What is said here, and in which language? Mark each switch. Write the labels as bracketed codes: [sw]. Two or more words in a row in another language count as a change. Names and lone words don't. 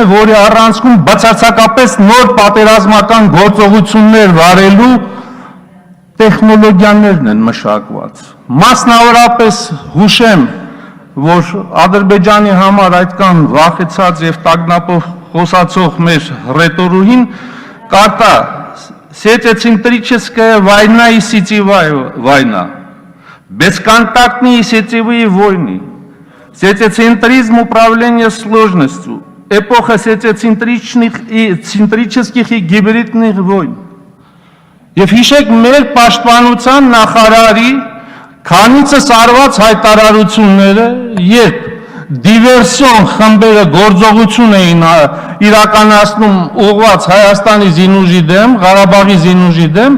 [hy] որի առանցքում բացարձակապես նոր պատերազմական գործողություններ վարելու տեխնոլոգիաներն են մշակված, մասնավորապես հուշեմ, որ Ադրբեջանի համար այդքան վախեցած եւ տագնապով խոսացող մեր ռետորուհին կարտա [ru] Сетецентрическая война и сетевая война, бесконтактные сетевые войны, сетецентризм управления сложностью, эпоха сетецентрических и гибридных войн. [hy] Եվ հիշեք մեր պաշտպանության նախարարի քանիցս արված հայտարարությունները, երբ դիվերսիոն խմբերը գործողություն էին իրականացնում ուղղված Հայաստանի զինուժի դեմ, Ղարաբաղի զինուժի դեմ,